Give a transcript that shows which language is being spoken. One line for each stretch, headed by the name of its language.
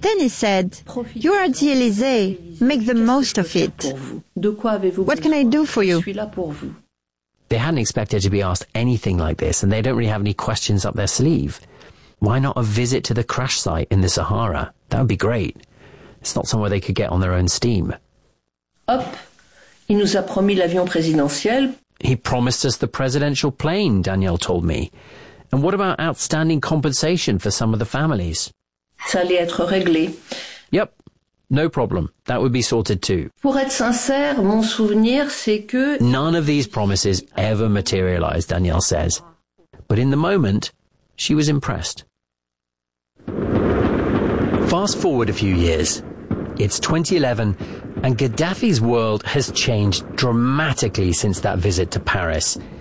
English: Then he said, "You're at the Élysée, make the most of it. What can I do for you?" They hadn't expected to be asked anything like this, and they don't really have any questions up their sleeve. Why not a visit to the crash site in the Sahara? That would be great. It's not somewhere they could get on their own steam.
French: Hop, il nous a promis l'avion présidentiel.
English: He promised us the presidential plane, Danielle told me. And what about outstanding compensation for some of the families?
French: Ça allait être réglé.
English: Yep, no problem. That would be sorted too.
French: Pour être sincère, mon souvenir, c'est que...
English: None of these promises ever materialized, Danielle says. But in the moment, she was impressed. Fast forward a few years. It's 2011, and Gaddafi's world has changed dramatically since that visit to Paris.